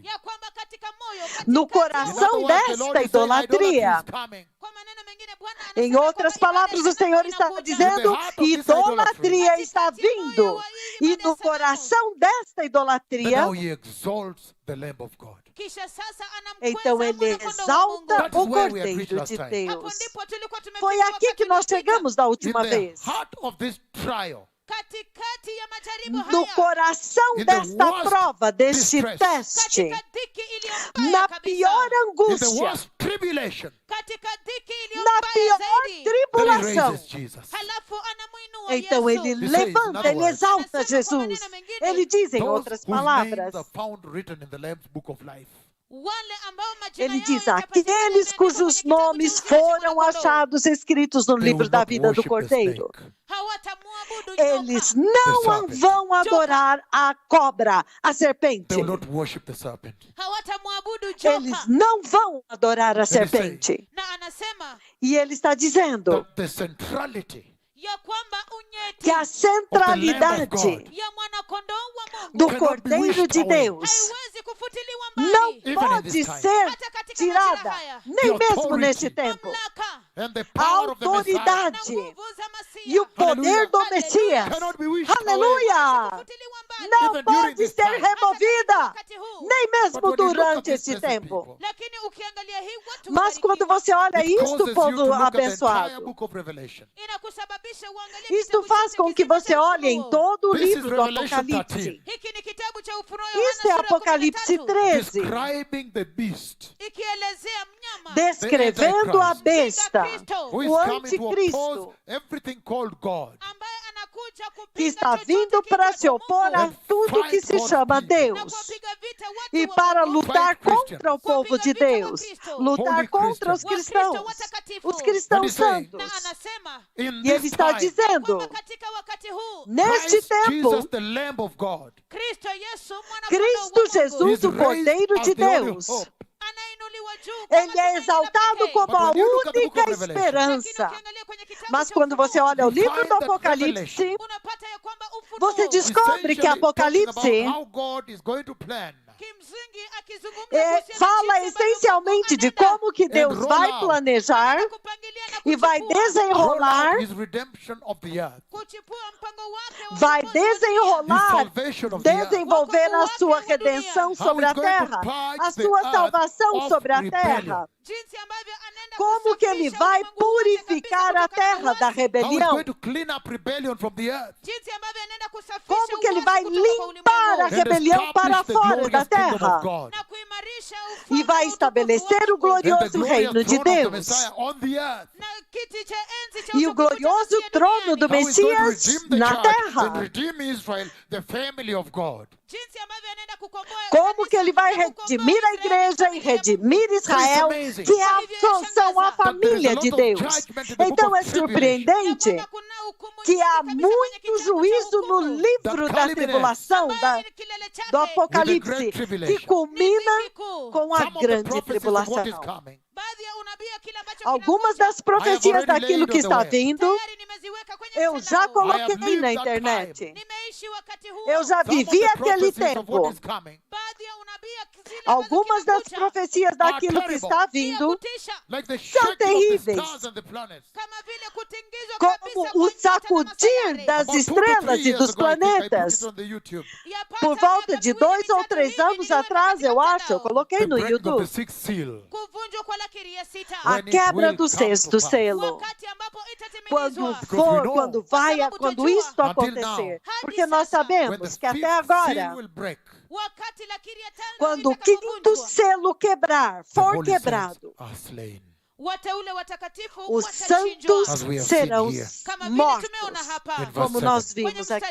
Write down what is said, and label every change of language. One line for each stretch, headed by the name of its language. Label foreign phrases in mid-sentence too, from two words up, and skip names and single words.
Swahili: ya kwamba katika moyo,
Portuguese: no
Swahili: katikati ya
Portuguese: coração
English: in other words, the
Portuguese: desta
English: Lord is saying
Portuguese: idolatria,
English: idolatry is coming.
Swahili: Kwa maneno mengine, Bwana
Portuguese: em
Swahili: anasema
Portuguese: outras
Swahili: kwamba
Portuguese: palavras, o
Swahili: ibada
Portuguese: Senhor
Swahili: ya
Portuguese: está
Swahili: inakuja.
Portuguese: dizendo,
English: In the heart of this
Portuguese: idolatria está vindo. E no coração desta
English: Then
Portuguese: idolatria,
English: now he exalts the Lamb of God.
Swahili: Kisha sasa
Portuguese: então
Swahili: anamkweza
Portuguese: ele
Swahili: mwanakondoo wa
Portuguese: exalta
Swahili: Mungu.
English: That is
Portuguese: o
English: where we had reached
Portuguese: Cordeiro
English: last
Portuguese: de
English: time.
Swahili: Hapo
Portuguese: Deus.
Swahili: ndipo tulikuwa tumefika
Portuguese: Foi aqui
Swahili: wakati
Portuguese: que nós
Swahili: uliopita.
Portuguese: chegamos da
English: In
Portuguese: última
English: the
Portuguese: vez.
English: heart of this trial,
Swahili: Katikati ya majaribu
Portuguese: No
Swahili: haya,
Portuguese: coração
English: In the
Portuguese: desta
English: worst
Portuguese: prova, deste
English: distress.
Portuguese: teste,
Swahili: katika dhiki iliyo mbaya
Portuguese: na
Swahili: kabisa,
Portuguese: pior
English: in the
Portuguese: angústia,
English: worst tribulation,
Swahili: katika dhiki iliyo
Portuguese: na
Swahili: mbaya
Portuguese: pior
Swahili: zaidi,
English: then he
Portuguese: tribulação,
English: raises Jesus.
Swahili: halafu anamuinua
Portuguese: então
Swahili: Yesu.
Portuguese: ele
English: He says, in
Portuguese: levanta,
English: other
Portuguese: ele
English: words,
Portuguese: exalta Jesus. Ele diz em
English: Those
Portuguese: outras
English: whose names
Portuguese: palavras,
English: are found written in the Lamb's book of life.
Swahili: Wale ambao majina
Portuguese: ele
Swahili: yao
Portuguese: diz,
Swahili: yatapatikana
Portuguese: aqueles
Swahili: yameandikwa
Portuguese: cujos
Swahili: kwenye kitabu cha
Portuguese: nomes
Swahili: uzima cha
Portuguese: foram
Swahili: mwanakondoo,
Portuguese: achados escritos no
English: They
Portuguese: livro
English: will
Portuguese: da
English: not
Portuguese: vida do
English: worship the
Portuguese: Cordeiro.
English: snake.
Swahili: hawatamuabudu
Portuguese: Eles
Swahili: nyoka,
Portuguese: não
English: serpent.
Portuguese: vão adorar a cobra, a serpente.
English: They will not worship the serpent.
Swahili: hawatamuabudu joka.
Portuguese: Eles não vão adorar a
English: say,
Portuguese: serpente.
Swahili: Na anasema
Portuguese: E ele está dizendo
English: That the centrality
Swahili: ya kwamba unyeti
Portuguese: que a centralidade
Swahili: ya mwanakondoo wa Mungu
Portuguese: do
English: cannot be
Portuguese: Cordeiro
English: wished
Portuguese: de
English: away.
Portuguese: Deus
Swahili: haiwezi kufutiliwa
Portuguese: não
Swahili: mbali.
English: Even in
Portuguese: pode
English: this time.
Portuguese: ser
Swahili: Hata katika
Portuguese: tirada,
Swahili: majira haya,
Portuguese: nem
English: The
Portuguese: mesmo
English: authority.
Portuguese: neste tempo.
Swahili: mamlaka
English: and the
Portuguese: A
English: power of the Messiah
Swahili: na
Portuguese: autoridade
Swahili: nguvu za
Portuguese: e o
Swahili: Masia
Portuguese: poder do
English: Hallelujah.
Portuguese: Messias,
English: cannot be wished away.
Portuguese: aleluia,
Swahili: kufutiliwa mbali.
Portuguese: não
English: Even during
Portuguese: pode
English: this
Portuguese: ser
English: time.
Portuguese: removida,
Swahili: Wakati huu.
Portuguese: nem
English: But
Portuguese: mesmo
English: when you look at
Portuguese: durante
English: these
Portuguese: este
English: blessed
Portuguese: tempo.
English: people,
Swahili: Lakini ukiangalia hii watu
Portuguese: Mas quando
Swahili: wabarikiwa,
Portuguese: você olha
English: it
Portuguese: isto,
English: causes you to
Portuguese: povo
English: look at the entire
Portuguese: abençoado,
English: book of Revelation.
Swahili: inakusababisha uangalie
Portuguese: isto
Swahili: kitabu
Portuguese: faz
Swahili: chote
Portuguese: com que
Swahili: kizima
Portuguese: você
Swahili: cha
Portuguese: olhe em
Swahili: Ufunuo.
Portuguese: todo o
English: This is
Portuguese: livro do
English: Revelation
Portuguese: Apocalipse.
English: 13.
Swahili: Hiki ni kitabu cha Ufunuo
Portuguese: Isto é
Swahili: Yohana sura
Portuguese: Apocalipse 13, 13,
English: Describing the beast
Swahili: ikielezea mnyama
Portuguese: descrevendo a besta,
English: who is
Portuguese: o
English: coming to
Portuguese: anticristo,
English: oppose everything called God.
Swahili: ambaye anakuja
Portuguese: que
Swahili: kupinga
Portuguese: está
Swahili: chochote
Portuguese: vindo para
Swahili: kiitwacho
Portuguese: se opor a
Swahili: Mungu,
Portuguese: tudo que se chama
Swahili: na
Portuguese: Deus.
Swahili: kuwapiga vita watu
Portuguese: E
Swahili: wa
Portuguese: para
Swahili: Mungu,
Portuguese: lutar
English: Fight Christians.
Portuguese: contra o povo de Deus, lutar
English: Holy
Portuguese: contra os
English: Christians.
Portuguese: cristãos, os
English: And
Portuguese: cristãos
English: he's saying,
Portuguese: santos.
Swahili: na anasema
English: In
Portuguese: E ele
English: this
Portuguese: está
English: time,
Portuguese: dizendo,
Swahili: kwamba katika wakati huu
Portuguese: neste
English: Christ
Portuguese: tempo,
English: Jesus, the Lamb of God,
Swahili: Kristo Yesu mwana
Portuguese: Cristo
English: is
Portuguese: Jesus, o Cordeiro
English: raised
Portuguese: de
English: as the only
Portuguese: Deus,
English: hope.
Swahili: anainuliwa juu kama
Portuguese: ele é
Swahili: tumaini la
Portuguese: exaltado
Swahili: pekee.
Portuguese: como a
English: But when you look at the book
Portuguese: única
English: of Revelation,
Portuguese: esperança.
Swahili: Lakini ukiangalia kwenye kitabu
Portuguese: Mas
Swahili: cha
Portuguese: quando você
Swahili: Ufunuo,
Portuguese: olha o livro
English: find
Portuguese: do
English: that
Portuguese: Apocalipse,
Swahili: unapata ya kwamba Ufunuo
Portuguese: você descobre que
English: essentially talking
Portuguese: Apocalipse
English: about how God is going to plan
Swahili: kimsingi akizungumza
Portuguese: é,
Swahili: kuhusiana
Portuguese: fala
Swahili: na jinsi ambavyo
Portuguese: essencialmente de
Swahili: Mungu anaenda
Portuguese: como que Deus
English: roll
Portuguese: vai
English: out.
Portuguese: planejar
Swahili: kupangilia na
Portuguese: e vai
Swahili: kuchipua
English: roll
Portuguese: desenrolar,
English: out his redemption of the earth,
Swahili: mpango wake wa
Portuguese: vai
Swahili: ukombozi wa dunia.
English: his
Portuguese: desenrolar,
English: salvation of the earth,
Portuguese: desenvolver a sua redenção sobre a terra, a sua salvação sobre a terra.
Swahili: Jinsi ambavyo anaenda
Portuguese: Como que ele
Swahili: kusafisha
Portuguese: vai
Swahili: ulimwengu wote
Portuguese: purificar
Swahili: kabisa
Portuguese: a
Swahili: kutokana
Portuguese: terra
Swahili: na
Portuguese: da
Swahili: uasi.
English: how he's
Portuguese: rebelião?
English: going to clean up rebellion from the earth,
Swahili: Jinsi ambavyo anaenda kusafisha
Portuguese: Como que ele
Swahili: uasi
Portuguese: vai
Swahili: kutoka kwa
Portuguese: limpar a
Swahili: ulimwengu.
Portuguese: rebelião para
English: establish the
Portuguese: fora da
English: glorious kingdom
Portuguese: terra
English: of God,
Swahili: Na kuimarisha
Portuguese: e
Swahili: ufalme
Portuguese: vai
Swahili: wa utukufu
Portuguese: estabelecer o
Swahili: wake.
English: and the
Portuguese: glorioso
English: glorious
Portuguese: reino de
English: throne of the
Portuguese: Deus.
English: Messiah on the earth.
Swahili: Na kiti cha enzi cha
Portuguese: E o
Swahili: utukufu cha
Portuguese: glorioso
Swahili: Masia
Portuguese: trono do
Swahili: duniani.
English: How he's going to
Portuguese: Messias
English: redeem the
Portuguese: na
English: church and
Portuguese: terra.
English: redeem Israel, the family of God.
Swahili: Jinsi ambavyo anaenda kukomboa
Portuguese: Como
Swahili: kanisa
Portuguese: que ele vai
Swahili: na kukomboa
Portuguese: redimir a
Swahili: Israeli,
Portuguese: igreja e
Swahili: familia ya Mungu.
Portuguese: redimir Israel,
English: amazing.
Portuguese: que são a família de Deus. Então é
Swahili: Ya
Portuguese: surpreendente
Swahili: kwamba kuna hukumu
Portuguese: que
Swahili: nyingi
Portuguese: há
Swahili: kabisa kwenye
Portuguese: muito
Swahili: kitabu cha
Portuguese: juízo no
Swahili: hukumu,
Portuguese: livro da tribulação,
Swahili: ambayo ni kilele chake,
Portuguese: do Apocalipse,
English: With the great
Portuguese: que
English: tribulation.
Portuguese: culmina
Swahili: dhiki kuu.
Portuguese: com a
English: Some of the
Portuguese: grande
English: prophecies of what is
Portuguese: tribulação.
English: coming,
Swahili: Baadhi ya unabii ya kile ambacho
Portuguese: Algumas
Swahili: kinakuja,
Portuguese: das profecias
English: already
Portuguese: daquilo
English: laid
Portuguese: que
English: on the
Portuguese: está
English: web.
Portuguese: vindo,
Swahili: tayari nimeziweka kwenye
Portuguese: eu já
Swahili: mtandao.
English: I have
Portuguese: coloquei
English: lived
Portuguese: na
English: that
Portuguese: internet.
English: time.
Swahili: Nimeishi wakati huo.
Portuguese: Eu já
English: Some of
Portuguese: vivi
English: the
Portuguese: aquele
English: prophecies of what
Portuguese: tempo.
English: is coming,
Swahili: Baadhi ya unabii ya zile ambazo
Portuguese: Algumas das
Swahili: kinakuja,
Portuguese: profecias daquilo que
English: terrible.
Portuguese: está
Swahili: ni ya
Portuguese: vindo
Swahili: kutisha,
English: like the
Portuguese: São
English: shaking of the
Portuguese: terríveis.
English: stars and the planets.
Swahili: kama vile
Portuguese: como o sacudir das estrelas e dos planetas. Por volta de 2 ou 3 anos atrás, eu acho, eu coloquei no YouTube, a quebra do 6º selo. Quando isto acontecer, porque nós sabemos que até agora, quando o 5º selo for quebrado, os santos serão mortos, como nós vimos aqui.